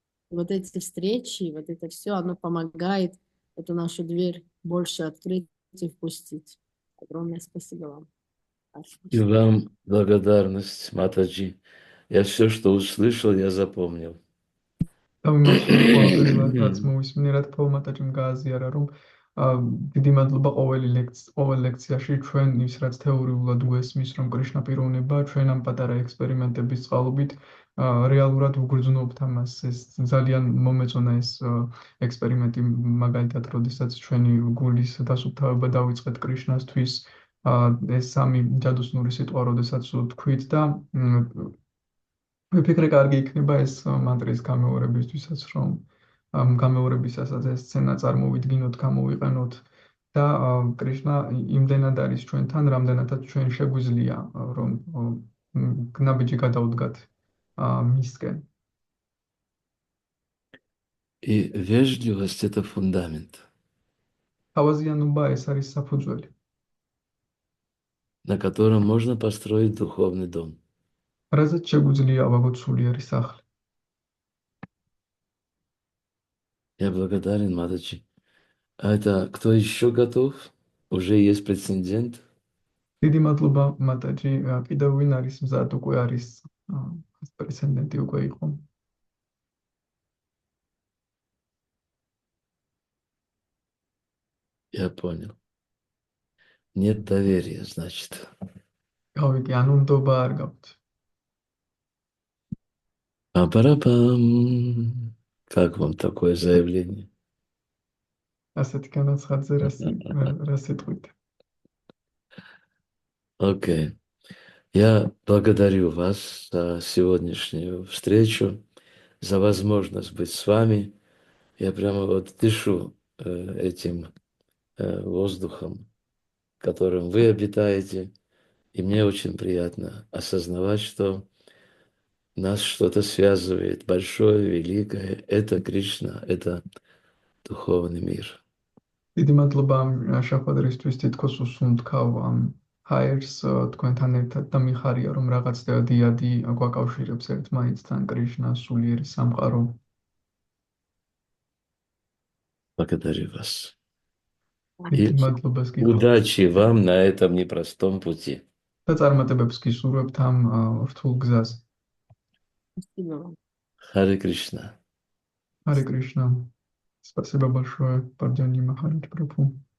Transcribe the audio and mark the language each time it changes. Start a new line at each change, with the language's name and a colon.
Russian: И вот эти встречи, вот это все, оно помогает эту нашу дверь больше открыть и впустить. Огромное спасибо вам. И вам благодарность, Матаджи. Я все, что услышал, я запомнил.
Georgian: რაც მოვისმინე, რა თქმა უნდა, მათაჯიმ გააზიარა, რომ დიდი მადლობა ყოველ ლექციაში ჩვენ ის რაც თეორიულად უესმის, რომ კრიშნა პიროვნება, ჩვენ ამ პატარა ექსპერიმენტების წყალობით რეალურად ვგრძნობთ ამას. ეს ძალიან მომეწონა ეს ექსპერიმენტი, მაგალითად, როდესაც ჩვენი გულის დასუფთავება დავიწყეთ კრიშნასთვის, ეს სამი ჯადოსნური სიტყვა, როდესაც ვთქვით და ვიფიქრე, კარგი იქნება ეს მანტრის გამეორებისთვისაც, რომ გამეორებისასაც ეს სცენა წარმოვიდგინოთ, გამოვიყენოთ და კრიშნა იმდენად არის ჩვენთან, რამდენადაც ჩვენ შეგვიძლია, რომ ნაბიჯი გადავდგათ მისკენ.
Russian: И вежливость – это фундамент,
Georgian: თავაზიანობა ეს არის საფუძველი,
Russian: на котором можно построить духовный дом.
Georgian: რაზეც შეგვიძლია ავაგოთ სულიერი სახლი.
Russian: Я благодарен, Матачи. А это кто еще готов? Уже есть прецедент?
Georgian: დიდი მადლობა, მატაჯი. კიდევ ვინ არის მზად, უკვე არის პრეცედენტი უკვე იყო.
Russian: Я понял. Нет доверия, значит.
Georgian: გავიგე, ანუ ნდობა არ გაქვთ. Па-пара-пам.
Russian: Как вам такое заявление?
Georgian: ასეთი განაცხადზე რა სიტყვით?
Russian: Окей. Я благодарю вас за сегодняшнюю встречу, за возможность быть с вами. Я прямо вот дышу этим воздухом, которым вы обитаете. И мне очень приятно осознавать, что нас что-то связывает большое, великое. Это Кришна, это духовный мир.
Georgian: დიდი მადლობა ამ შეხვედრისთვის, თითქოს უსუნთქავ ამ ჰაერს თქვენთან ერთად და მიხარია, რომ რაღაც დიადი გვაკავშირებს ერთმანეთთან, კრიშნა, სულიერი სამყარო.
Russian: Благодарю вас.
Georgian: დიდი
Russian: И
Georgian: მადლობას გიხართ.
Russian: удачи вам на этом непростом пути.
Georgian: და წარმატებებს გისურვებთ ამ რთულ გზაზე.
Russian: Спасибо вам. Харе Кришна. Харе Кришна. Спасибо большое, Пардьяни Махарадж Прабху.